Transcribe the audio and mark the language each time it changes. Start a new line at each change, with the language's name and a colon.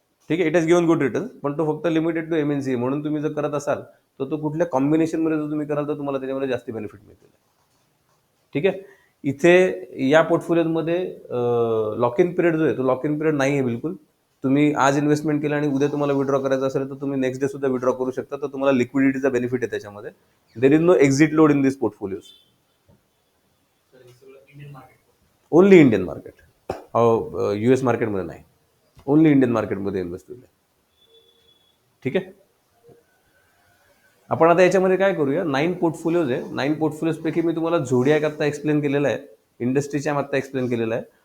Marathi: ठीक आहे.
English: it has given good returns,
Marathi: पण तो फक्त लिमिटेड टू MNC आहे. म्हणून तुम्ही जर करत असाल तर तो कुठल्या कॉम्बिनेशनमध्ये जर तुम्ही कराल तर तुम्हाला त्याच्यामध्ये जास्त बेनिफिट मिळतील. ठीक आहे. इथे या पोर्टफोलिओमध्ये लॉक इन पिरियड जो आहे तो लॉक इन पिरियड नाही आहे बिलकुल. तुम्ही आज इन्व्हेस्टमेंट केलं आणि उद्या तुम्हाला विड्रॉ करायचं असेल तर तुम्ही नेक्स्ट डे सुद्धा विड्रॉ करू शकता. तर तुम्हाला लिक्विडिटीचा बेनिफिट आहे त्याच्यामध्ये.
English: There is no exit load in this portfolios.
Marathi: Only Indian market, US मार्केटमध्ये नाही, ओनली इंडियन मार्केटमध्ये इन्व्हेस्ट होईल. ठीक आहे. आपण आता याच्यामध्ये काय करूया, 9 पोर्टफोलिओज आहे. 9 पोर्टफोलिओजपैकी मी तुम्हाला झोडियाक आत्ता एक्सप्लेन केलेला आहे, इंडस्ट्रीच्या आत्ता एक्सप्लेन केलेला आहे.